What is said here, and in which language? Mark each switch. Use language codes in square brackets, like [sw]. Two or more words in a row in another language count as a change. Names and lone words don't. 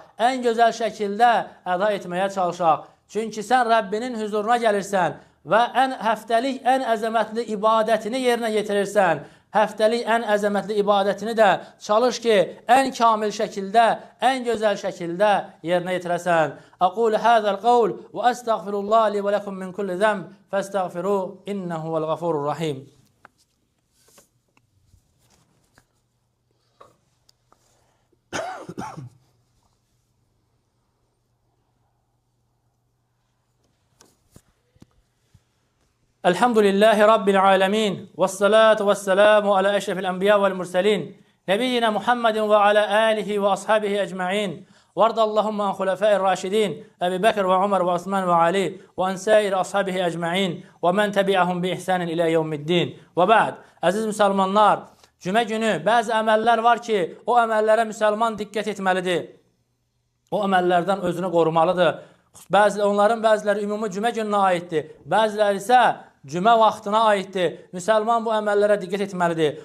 [az] Ən gözəl şəkildə əda etməyə çalışaq. Çünki sən Rəbbinin huzuruna gəlirsən və həftəlik ən əzəmətli ibadətini yerinə yetirirsən. Həftəlik ən əzəmətli ibadətini də çalış ki, ən kamil şəkildə, ən gözəl şəkildə yerinə yetirəsən. [ar] أقول هذا القول وأستغفر الله لي ولكم من كل ذنب فاستغفروه إنه هو الغفور الرحيم. الحمد لله رب العالمين. والصلاة والسلام على أشرف الأنبياء والمرسلين. نبينا محمد وعلى آله وأصحابه أجمعين. وارض اللهم عن الخلفاء الراشدين أبو بكر وعمر وعثمان وعلي. وعن سائر أصحابه أجمعين ومن تبعهم بإحسان إلى يوم الدين. وبعد. [az] Aziz müsəlmanlar, cümə günü bəzi əməllər var ki, o əməllərə müsəlman diqqət etməlidir. O əməllərdən özünü qorumalıdır. Onların bəziləri ümumi cümə gününə aiddir. Bəziləri isə cümə vaxtına aiddir. Müsəlman bu əməllərə diqqət etməlidir.